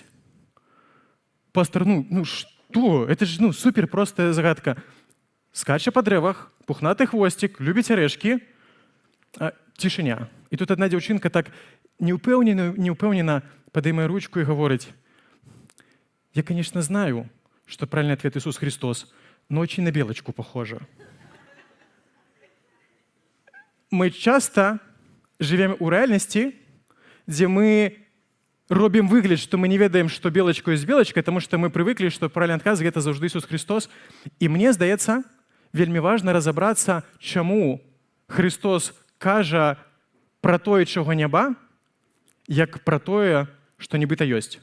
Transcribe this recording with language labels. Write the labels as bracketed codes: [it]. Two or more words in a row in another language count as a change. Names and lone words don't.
[be] Пастар, што? [ru] Это ж супер простая загадка. [be] Скача па дрэвах, пухнаты хвосцік, любіць арэшкі. Цішыня. І тут адна дзяўчынка так неўпэўнена падымае ручку і гаворыць: [ru] Я, конечно, знаю, что правильный ответ Иисус Христос, но очень на белочку похоже. Мы часто живем у реальности, где [be] мы робім выгляд, што мы не ведаем, што белачка ёсць белачка, таму што мы прывыклі, што правільны адказ гэта заўжды Ісус Христос. І мне здаецца, вельмі важна разабрацца, чаму Христос кажа пра тое, чаго няма, як пра тое, што нібыта ёсць.